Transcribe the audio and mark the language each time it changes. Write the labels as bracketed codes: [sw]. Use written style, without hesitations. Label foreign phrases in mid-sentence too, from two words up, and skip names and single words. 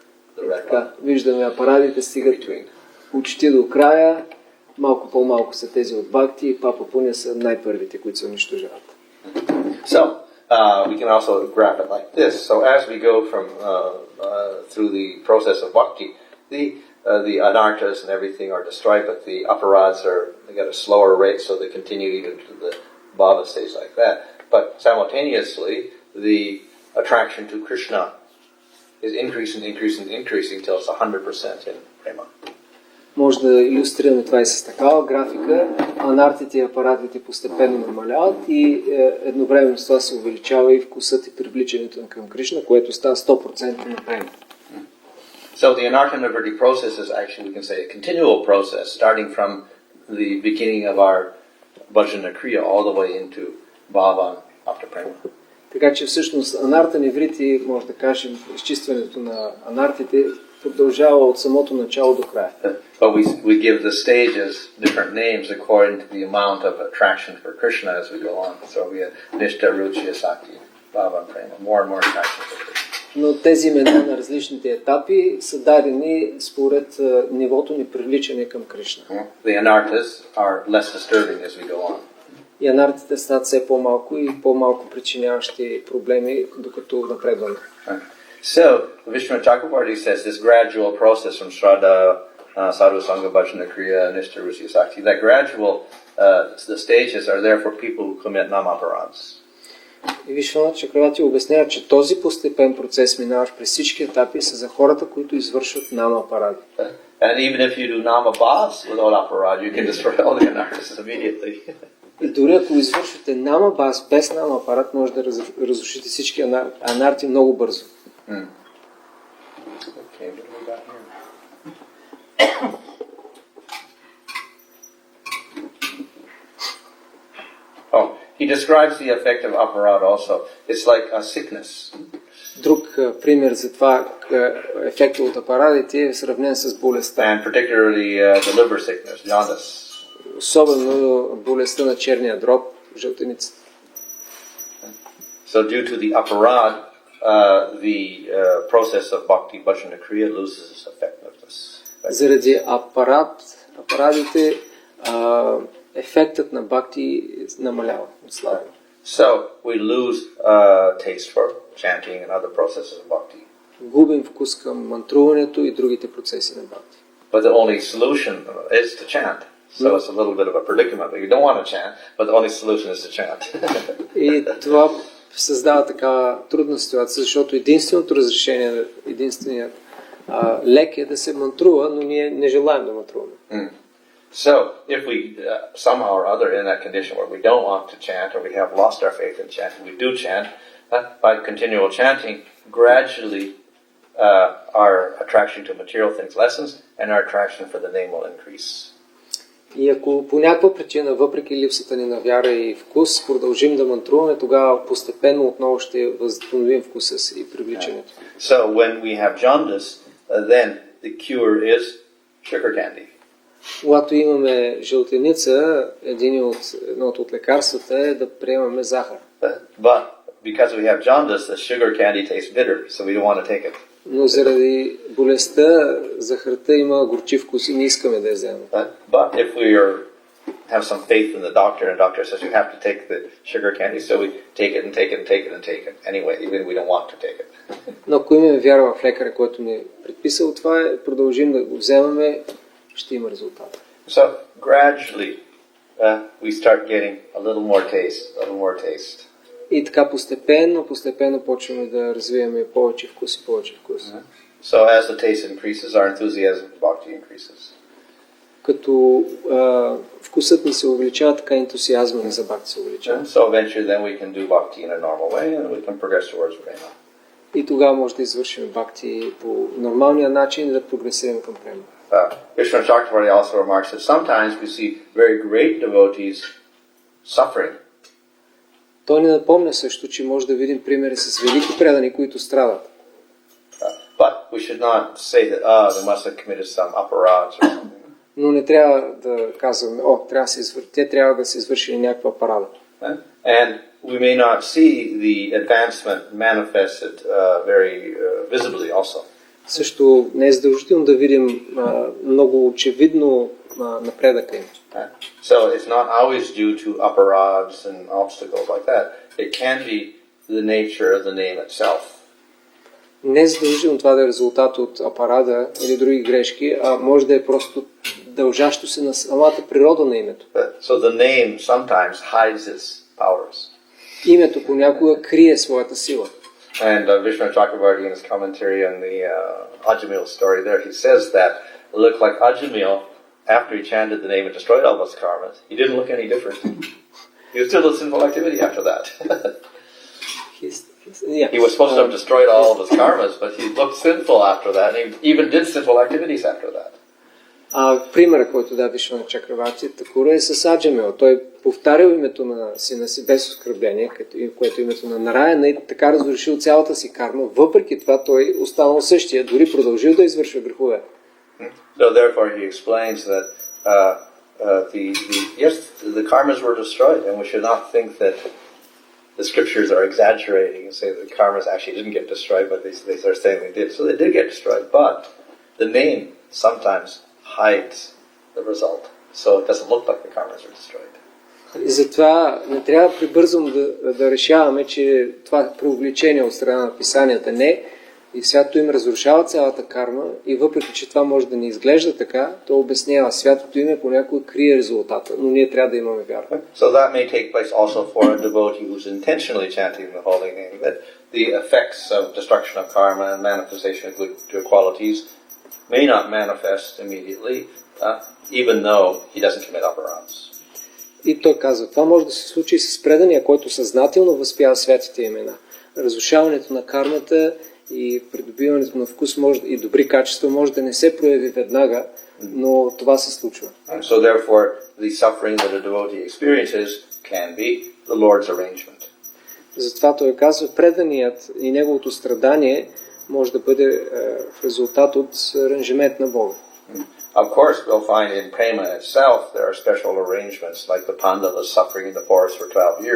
[en] The red one. [bg] Виждаме апарадите стигат почти до края. Малко по-малко са тези от бхакти и папа пуня са най-първите, които се унищожават. [en] So, we can also graph it like this. So as we go from through the process of bhakti, the anarthas and everything are destroyed, but the aparads they get a slower rate, so they continue even to the bhava stage like that. But simultaneously, the attraction to Krishna is increasing till it's 100% in prema. [bg] Може да илюстрираме това и с такава графика. Анартите и апаратите постепенно намаляват и едновременно с това се увеличава и вкусът и привличането към Кришна, което става 100% на према. [en] So the anartha-nivritti process is actually, we can say, a continual process, starting from the beginning of our [sa] bhajana kriya [en] all the way into bhava after prema. [bg] Така че всъщност анарта-ниврити, може да кажем, изчистването на анартите продължава от самото начало до края. [en] But we give the stages different names according to the amount of attraction for Krishna as we go on. So we have Nishta, Ruchi, Sakti, Bhava, Prema, more and more attraction for Krishna. [bg] Но тези имена на различните етапи са дадени според нивото ни привличане към Кришна. [en] The anarthas are less disturbing as we go on. [bg] И анартите стават все по-малко и по-малко причиняващи проблеми, докато напредваме. [en] So, Vishnu Chakravarti says this gradual process from Shraddha, Sadhu Sangha, Bhajana, Kriya, Nishta, Rusi, Sakti, that gradual, the stages are there for people who commit namaparans. [bg] И Вишванат Чакравати обяснява, че този постепен процес, минаваш през всички етапи, са за хората, които извършват нама паради. [en] And even if you do namabhas without aparad, you can destroy all the anarthas immediately. [bg] И дори ако извършвате нама бас без нама апарат, може да разрушите всички анарти много бързо. [en] Okay, what do we got here? Oh, he describes the effect of aparad also. It's like a sickness. [bg] Друг пример за това ефекта от апарадите е сравнен с болестта. [en] And particularly the liver sickness, jaundice. [bg] Особено болестта на черния дроб, жълтеницата. [en] So due to the aparad, the process of [sa] bhakti bhajana kriya [en] loses its effectiveness. [bg] Заради апарадите ефектът на бхакти намалява, отслабва. [en] So we lose taste for chanting and other processes of bhakti. [bg] Губим вкус към мантруването и другите процеси на бхакти. [en] But the only solution is to chant. So it's a little bit of a predicament. You don't want to chant, but the only solution is to chant. [bg] И това създава такава трудна ситуация, защото единственото разрешение, единственият лек е да се мантрува, но ние не желаем да мантруваме. [en] So, if we somehow or other in that condition where we don't want to chant or we have lost our faith in chanting, we do chant, by continual chanting, gradually our attraction to material things lessens and our attraction for the name will increase. [bg] И ако по някаква причина, въпреки липсата ни на вяра и вкус, продължим да мантруваме, тогава постепенно отново ще възстановим вкуса си и привличането. [en] So, when we have jaundice, then the cure is sugar candy. [bg] Когато имаме жълтеница, едното от лекарствата е да приемаме захар. [en] But because we have jaundice, the sugar candy tastes bitter, so we don't want to take it. [bg] Но заради болестта, захарта има горчив вкус и не искаме да я вземем. [en] But if we have some faith in the doctor, and the doctor says you have to take the sugar candy, so we take it and take it and take it and take it anyway, even if we don't want to take it. [bg] Но ако имаме вяра в лекаря, който ни е предписал това, продължим да го вземаме, ще има резултат. [en] So gradually we start getting a little more taste. [bg] И така постепенно почваме да развиваме повече вкус. [en] So as the taste increases, our enthusiasm for bhakti increases. [bg] Като вкусът ни се увеличава, така ентусиазма ни за бхакти се увеличава. [en] So eventually then we can do bhakti in a normal way and we can progress towards prema. [bg] И тогава може да извършим бхакти по нормалния начин и да прогресираме към према. [en] Vishnu Chakravarti also remarks that sometimes we see very great devotees suffering. [bg] Той ни напомня също, че може да видим примери с велики предани, които страдат. [en] But we should not say that they must have committed some aparads or something. [bg] Но не трябва да казваме, те трябва да се извършили някаква парада. [en] And we may not see the advancement manifested very visibly also. [bg] Също не е задължително да видим много очевидно напредъка им. [en] So it's not always due to aparads and obstacles like that. It can be the nature of the name itself. [bg] Не е задължително това да е резултат от апарада или други грешки, а може да е просто дължащо се на самата природа на името. [en] So the name sometimes hides its powers. [bg] Името понякога крие своята сила. [en] And Vishnu Chakravarti in his commentary on the Ajamil story there, he says that it looked like Ajamil, after he chanted the name and destroyed all his karmas, he didn't look any different. He was still in sinful activity after that. He was supposed to have destroyed all of his karmas, but he looked sinful after that, and he even did sinful activities after that. [bg] Примерът, който даде Вишвана Чакраварти Такура е с Аджамил. Той повтарял името на сина си без оскърбление, което е името на Нараяна, и така разрушил цялата си карма. Въпреки това той останал същия, дори продължил да извършва грехове. [en] So therefore he explains that the karmas were destroyed, and we should not think that the scriptures are exaggerating and say that the karmas actually didn't get destroyed, but they are saying they did. So they did get destroyed, but the name sometimes hides the result, so it doesn't look like the karmas are destroyed. [bg] И затова не трябва прибързано да решаваме, че това преувеличение от страна на писанията не. И святото им разрушава цялата карма и въпреки, че това може да не изглежда така, то обяснява, святото име понякога крие резултата, но ние трябва да имаме вяра. [en] So that may take place also for a devotee who's intentionally chanting the holy name, that the effects of destruction of karma and manifestation of good qualities may not manifest immediately, even though he doesn't commit aparadhas. [bg] И той казва, това може да се случи и с предания, който съзнателно възпява святите имена. Разрушаването на кармата и придобиването на вкус може, и добри качества може да не се прояви веднага, но това се случва. [en] And so therefore, the suffering that a devotee experiences can be the Lord's arrangement. [bg] Затова той казва, преданият и неговото страдание може да бъде в резултат от аранжимент на Бога. [en] Of course, we'll find in prema itself there are special arrangements, like the Pandava suffering in the forest for 12 years.